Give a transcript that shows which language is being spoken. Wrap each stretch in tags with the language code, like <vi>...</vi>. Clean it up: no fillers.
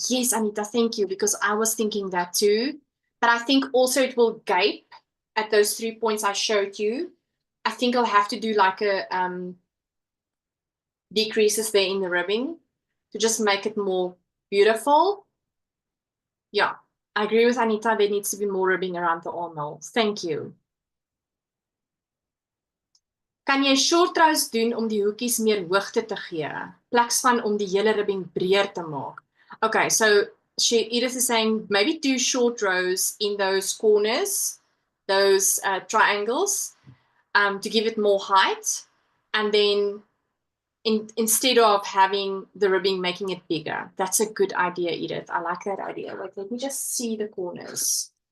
<en>Yes, Anita, thank you, because I was thinking that too. But I think also it will gape at those 3 points I showed you. I think I'll have to do like a decreases there in the ribbing to just make it more beautiful. Yeah, I agree with Anita. There needs to be more ribbing around the armhole. Thank you.</en> <af>Kan jy short rows doen om die hoekies meer hoogte te gee, plaas van om die hele ribbing breër te maak?</af> <en>Okay, so Edith is saying maybe do short rows in those corners, those triangles, to give it more height, and then instead of having the ribbing making it bigger. That's a good idea, Edith. I like that idea. Like, let me just see the corners.</en>